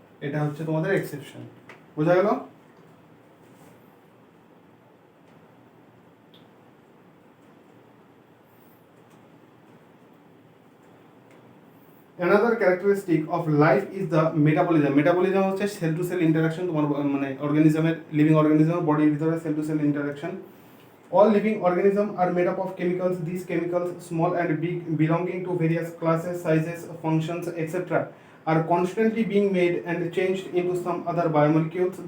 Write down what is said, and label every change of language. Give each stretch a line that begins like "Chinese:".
Bangla: এটা হচ্ছে তোমাদের এক্সেপশন। বোঝা গেল?
English: Another characteristic of life is the metabolism.
Bangla: Metabolism হচ্ছে সেল টু সেল ইন্টারাকশন, তোমার মানে অর্গানিজমের, লিভিং অর্গানিজমের বডির ভিতরে sell to sell interaction.
English: All living organisms are made up of chemicals. These chemicals, small and big, belonging to various classes, sizes, functions, etc., are constantly being made and changed into some other biomolecules.